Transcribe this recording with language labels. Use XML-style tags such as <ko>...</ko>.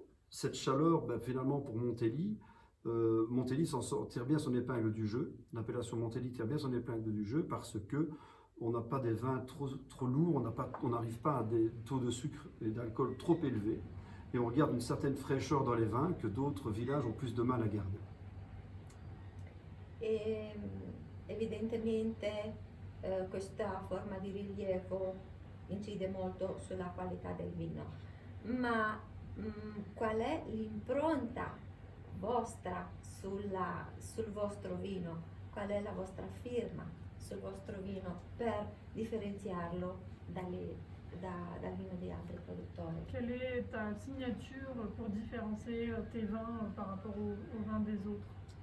<fr>cette chaleur, ben, finalement, pour Montelli, Montelli tire bien son épingle du jeu. L'appellation Montelli tire bien son épingle du jeu parce que on n'a pas des vins trop lourds, on n'arrive pas à des taux de sucre et d'alcool trop élevés. Et on garde une certaine fraîcheur dans les vins que d'autres villages ont plus de mal à garder.</fr> <it>E evidentemente questa forma di rilievo incide molto sulla qualità del vino, ma qual è l'impronta vostra sul vostro vino? Qual è la vostra firma sul vostro vino per differenziarlo dal vino di altri produttori?</it> <fr>Quelle est ta signature pour différencier tes vins par rapport aux vins des autres?</fr>